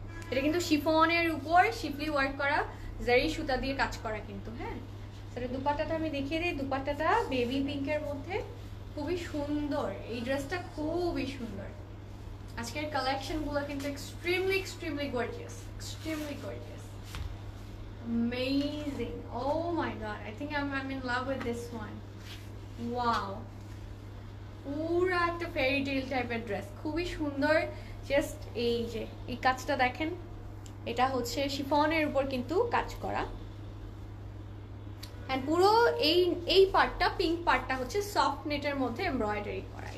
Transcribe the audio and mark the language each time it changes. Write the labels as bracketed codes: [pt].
[bn] এটা কিন্তু শিফনের উপর শিফলি ওয়ার্ক করা, জারি সুতা দিয়ে কাজ করা কিন্তু। হ্যাঁ, সেটা দুপাট্টাটা আমি দেখিয়ে দিই। দুপাট্টাটা বেবি পিঙ্কের মধ্যে, খুবই সুন্দর। এই ড্রেসটা খুবই সুন্দর। আজকের কালেকশনগুলো কিন্তু extremely extremely gorgeous, extremely gorgeous, amazing. [en] Oh my god, I think I'm in love with this one. [bn] Wow, পুরা একটা ফেয়ারি টেল টাইপের ড্রেস, খুবই সুন্দর। জাস্ট এই যে এই কাজটা দেখেন, এটা হচ্ছে শিফনের উপর কিন্তু কাজ করা। এন্ড পুরো এই পার্টটা, পিঙ্ক পার্টটা হচ্ছে সফট নেটের মধ্যে এমব্রয়ডারি করা।